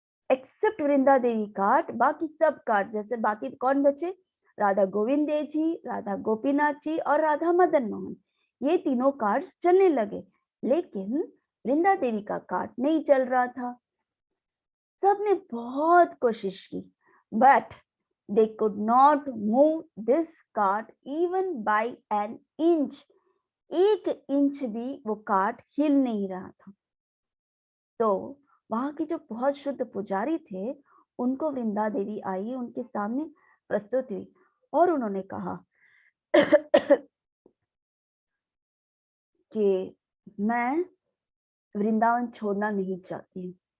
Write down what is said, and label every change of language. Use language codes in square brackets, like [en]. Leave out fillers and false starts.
[hi] Accept Vrinda Devi cart, बाकी सब cart, जैसे बाकी कौन बचे, राधा गोविंद देव जी, राधा गोपीनाथ जी और राधा मदन मोहन, ये तीनों कार्ड चलने लगे, लेकिन वृंदा देवी का कार्ट नहीं चल रहा था। सबने बहुत कोशिश की, but [en] they could not move this cart even by an inch. [hi] 1 inch भी वो कार्ट हिल नहीं रहा था। तो वहां की जो बहुत शुद्ध पुजारी थे, उनको वृंदा देवी आई, उनके सामने प्रस्तुत हुई और उन्होंने कहा कि मैं वृंदावन छोड़ना नहीं चाहती हूँ।